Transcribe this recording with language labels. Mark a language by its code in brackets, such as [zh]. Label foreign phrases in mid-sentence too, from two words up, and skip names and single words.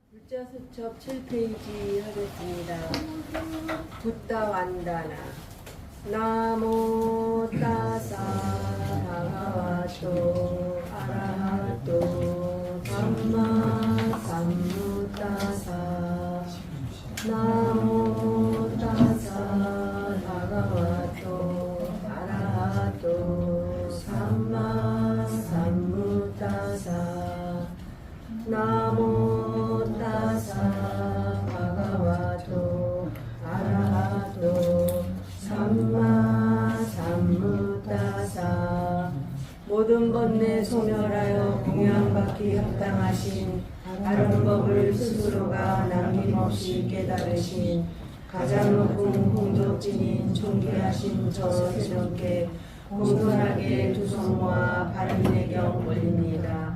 [ko] 숫첩 7페이지 하겠습니다. [pi] 붓다 완다나 나모 따사 바가와토 아라하토 삼마 삼무따사 나모 따사 바가와토 아라하토 삼마 삼무따사 나모 따사 바가와토 아라하토 삼마 삼무따사 [ko] 모든 번뇌 소멸하여 공양받기 합당하신 바른 법을 스스로가 남김없이 깨달으신 가장 높은 공덕진인 존귀하신 저 세존께 공손하게 두 손 모아 바른 내경 올립니다.